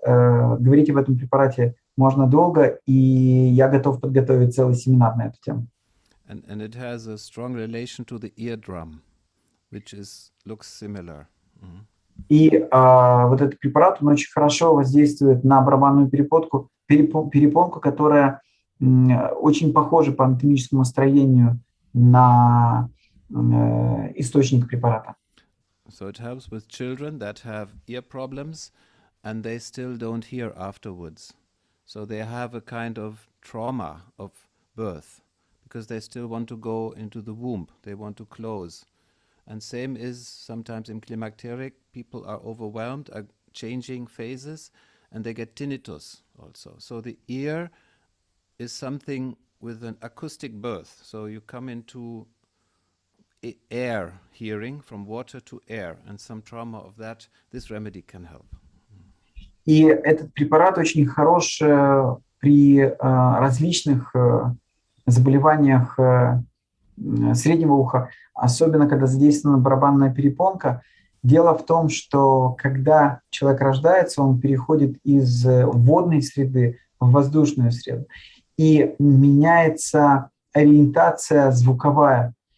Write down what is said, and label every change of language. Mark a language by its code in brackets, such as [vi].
[ru] Говорить об этом препарате можно долго, и я готов подготовить целый семинар на эту тему. [en] And it has a strong relation to the eardrum, which looks similar. [ru] И вот этот препарат, он очень хорошо воздействует на барабанную перепонку, которая очень похожа по анатомическому строению на источник препарата. [en] So it helps with children that have ear problems and they still don't hear afterwards. So they have a kind of trauma of birth because they still want to go into the womb. They want to close. And same is sometimes in climacteric, people are overwhelmed, are changing phases, and they get tinnitus also. So the ear is something with an acoustic birth. So you come into air hearing, from water to air, and some trauma of that, this remedy can help. [ru] И этот препарат очень хорош при различных заболеваниях среднего уха, особенно когда задействована барабанная перепонка. Дело в том, что когда человек рождается, он переходит из водной среды в воздушную среду, и меняется ориентация звуковая.